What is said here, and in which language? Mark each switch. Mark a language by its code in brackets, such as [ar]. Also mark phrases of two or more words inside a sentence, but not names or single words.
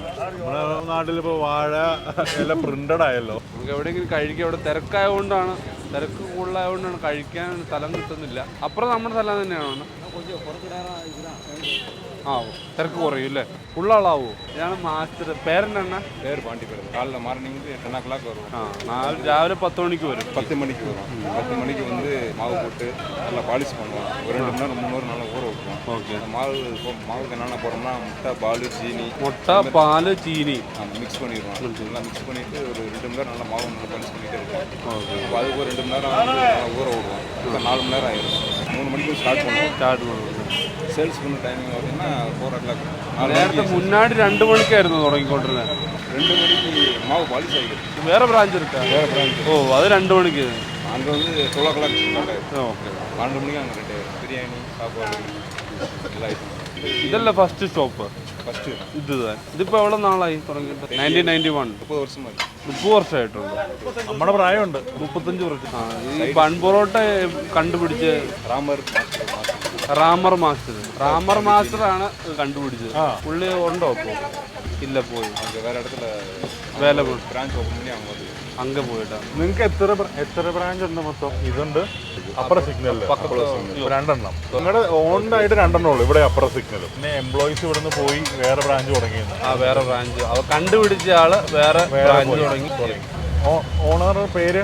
[ml] നമ്മുടെ നാട്ടിലിപ്പോൾ വാഴ ഇല പ്രിന്റഡ് ആയല്ലോ. നമുക്ക് എവിടെയെങ്കിലും കഴിക്കുക. ഇവിടെ തിരക്കായതുകൊണ്ടാണ്, തിരക്ക് കൂടുതലായതുകൊണ്ടാണ് കഴിക്കാൻ സ്ഥലം കിട്ടുന്നില്ല. അപ്പുറം നമ്മുടെ സ്ഥലം തന്നെയാണ്. ആവോ, തിരക്ക് കുറയും അല്ലേ? ഫുള്ളാളാവോ? ഇതാണ് മാസ്റ്റർ. പേരെന്നാ? [ta] பேர் பாண்டிபுரம். காலைல [en] morning 10 o'clock [ta] வரும். [ml] രാവിലെ 10 മണിക്ക് വരും. [ta] 10 மணிக்கு வரும். 10 மணிக்கு வந்து மாவு போட்டு நல்லா பாலிஷ் பண்ணுவோம். ஒரு 2 மணி நேரம் 3 மணி நேரம் நல்லா ஊற வைப்போம். ஓகே. மாவுக்கு என்னென்ன போடுறோம்னா முட்டை, பால், சீனி. முட்டை, பால், சீனி மிக்ஸ் பண்ணிடுவோம். நல்லா மிக்ஸ் பண்ணிட்டு ஒரு 2 மணி நேரம் நல்லா மாவு நல்லா பாலிஷ் பண்ணிட்டு இருக்கோம். அப்போ அதுக்கு ஒரு 2 மணி நேரம் நல்லா ஊற விடுவோம். இப்போ 4 மணி நேரம் ஆயிடும். 3 மணிக்கு ஸ்டார்ட் பண்ணுவோம். சேல்ஸ் பண்ண டைமிங் பார்த்தீங்கன்னா 4 o'clock. [ml] നേരത്തെ മുന്നാടി 2 മണിക്കായിരുന്നു തുടങ്ങിക്കൊണ്ടിരുന്നത്. [ta] 2 மணிக்கு மாவு பாலிஷ் ஆகிடும். [ml] വേറെ ബ്രാഞ്ച് இருக்கா? [ta] வேறு பிரான்ச். ஓ, அது 2 மணிக்கு. அங்கே வந்து 12 o'clock ஸ்டார்ட் ஆகிடும். ஓகே. 12 மணிக்கு அங்கே ரெண்டு பிரியாணி, சாப்பாடு எல்லாம் ஆகிடும். [ml] ഇതല്ല [en] first stop. [ml] ഫസ്റ്റ് ഇത് ഇതിപ്പോൾ എവിടെ നാളായി തുടങ്ങിയിട്ട് 1991 30 വർഷമായി 30 വർഷമായിട്ടുണ്ട്. നമ്മുടെ പ്രായമുണ്ട് 35 വർഷം. ഈ ബൺ പൊറോട്ട കണ്ടുപിടിച്ച് റാമർ മാസ്റ്റർ ആണ് കണ്ടുപിടിച്ചത്. പുള്ളി ഉണ്ടോ ഇപ്പോൾ? ഇല്ല, പോയി. വേറെ ഇടத்துல വേല [en] branch open [ta] பண்ணி அவங்க வந்து [ml] അങ്ങ് പോയിട്ടാണ്. നിങ്ങൾക്ക് എത്ര ബ്രാഞ്ച് ഉണ്ട് മൊത്തം? ഇതുണ്ട് അപ്പർ സിഗ്നലിൽ രണ്ടെണ്ണം. നിങ്ങളുടെ ഓൺഡായിട്ട് രണ്ടെണ്ണം ഉള്ളു ഇവിടെ അപ്പർ സിഗ്നലും. പിന്നെ എംപ്ലോയീസ് ഇവിടെ നിന്ന് പോയി വേറെ ബ്രാഞ്ച് തുടങ്ങിയത്. വേറെ ബ്രാഞ്ച് അവർ കണ്ടുപിടിച്ച ആള് വേറെ ബ്രാഞ്ച് തുടങ്ങി. ഓണറുടെ പേര്